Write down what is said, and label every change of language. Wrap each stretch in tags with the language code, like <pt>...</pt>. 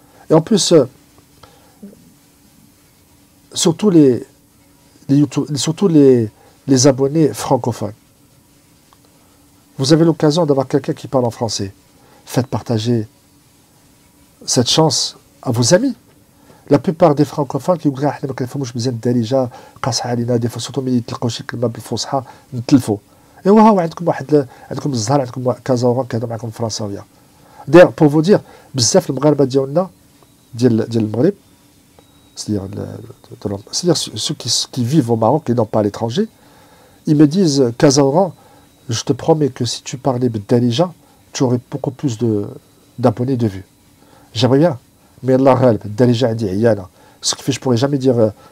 <fr>Et en plus, surtout les abonnés francophones. Vous avez l'occasion d'avoir quelqu'un qui parle en français. Faites partager cette chance à vos amis. La plupart des francophones qui disent que nous ne pouvons pas surtout</fr> <ar>ملي يتلقاو شي كلمه بالفصحى نتلفوا. ايوا ها عندكم الزهر عندكم كازاورا كيهضروا معكم فرنساويه.</ar> <fr>D'ailleurs, pour vous dire,</fr> <ar>بزاف المغاربه ديالنا ديال المغرب,</ar> <fr>c'est-à-dire ceux qui vivent au Maroc et non pas à l'étranger, ils me disent, Kazaouran, je te promets que si tu parlais Dalija, tu aurais beaucoup plus d'abonnés de vues. J'aimerais bien, mais</fr> <ar>Allah ghalb, Dalija indi iyana.</ar> <fr>Ce qui fait que je pourrais jamais dire</fr>